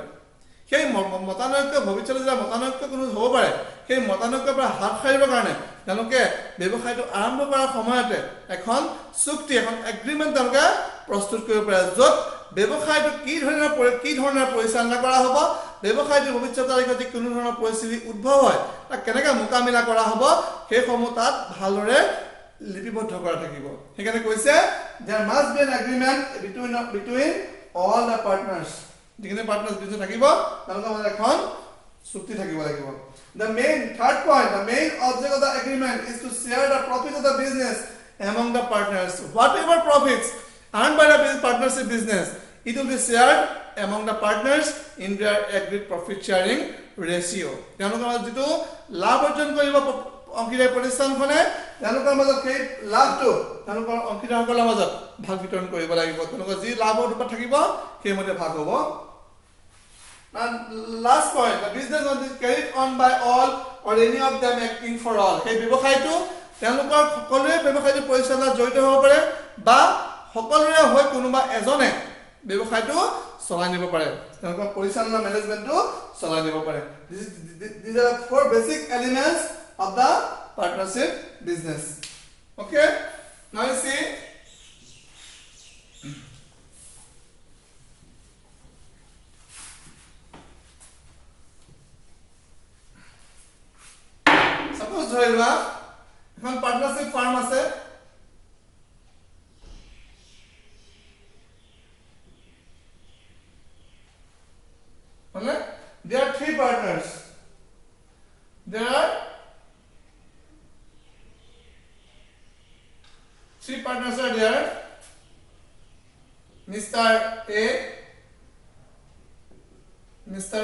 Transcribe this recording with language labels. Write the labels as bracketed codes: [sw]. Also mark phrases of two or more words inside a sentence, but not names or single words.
[as] সেই মতানৈক্য ভৱিষ্যতে যেতিয়া মতানৈক্য কোনো হ'ব পাৰে, সেই মতানৈক্যৰ পৰা হাত সাৰিবৰ কাৰণে তেওঁলোকে ব্যৱসায়টো আৰম্ভ কৰাৰ সময়তে এখন চুক্তি, এখন এগ্ৰিমেণ্ট তেওঁলোকে প্ৰস্তুত কৰিব পাৰে, য'ত ব্যৱসায়টো কি ধৰণৰ পৰিচালনা কৰা হ'ব, ব্যৱসায়টো ভৱিষ্যত তাৰিখত কোনো ধৰণৰ পৰিস্থিতি উদ্ভৱ হয় তাক কেনেকৈ মোকাবিলা কৰা হ'ব, সেইসমূহ তাত ভালদৰে লিপিবদ্ধ কৰা থাকিব। সেইকাৰণে কৈছে [en] there must be an agreement between all the partners, [as] যিখিনি [en] partners business [as] থাকিব তেওঁলোকৰ মাজত এখন চুক্তি থাকিব লাগিব। [en] The main third point, the main object of the agreement is to share the profits of the business among the partners. Whatever profits earned by the partnership business, it will be shared among the partners in their agreed profit sharing ratio. [as] তেওঁলোকৰ মাজত যিটো লাভ অৰ্জন কৰিব অংশীদাৰ প্ৰতিষ্ঠানখনে, তেওঁলোকৰ মাজত সেই লাভটো তেওঁলোকৰ অংশীদাৰসকলৰ মাজত ভাগ বিতৰণ কৰিব লাগিব। তেওঁলোকৰ যি লাভৰ ৰূপত থাকিব সেইমতে ভাগ হ'ব। [en] And last point, the business must be carried on by all or any of them acting for all. [as] সেই ব্যৱসায়টো তেওঁলোকৰ সকলোৱে ব্যৱসায়টো পৰিচালনাত জড়িত হ'ব পাৰে বা সকলোৰে হৈ কোনোবা এজনে ব্যৱসায়টো চলাই নিব পাৰে, তেওঁলোকৰ পৰিচালনা মেনেজমেন্টটো চলাই নিব পাৰে। [en] These are 4 basic elements of the partnership business. Okay, now you see suppose [as] ধৰি লোৱা এখন [en] partnership firm [as] আছে, [en] হলে there are 3 partners, there are 3 partners are there, Mr. A, Mr.